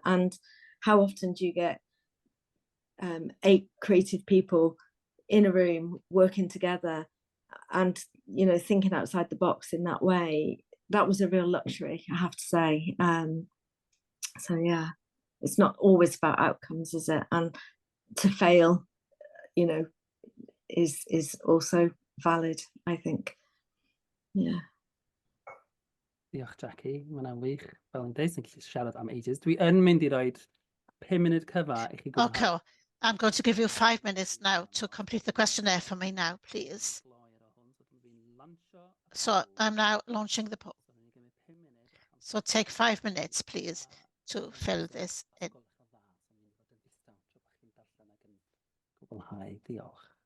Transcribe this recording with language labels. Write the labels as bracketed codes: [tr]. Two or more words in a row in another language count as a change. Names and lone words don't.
[en] And how often do you get 8 creative people in a room working together and, you know, thinking outside the box in that way? That was a real luxury, I have to say. So yeah, it's not always about outcomes, is it? And to fail, you know, is also valid, I think. Yeah. [cy] Diolch, Jackie. Mae hwnna'n wych. Fel yn dweud, sy'n gallu siarad am ages. Dwi yn mynd i roed 5 munud cyfa i chi gwblhau. [en] Okay, I'm going to give you 5 minutes now to complete the questionnaire for me now, please. So I'm now launching the poll. So take 5 minutes, please, to fill this in. [cy] Gwblhau, diolch.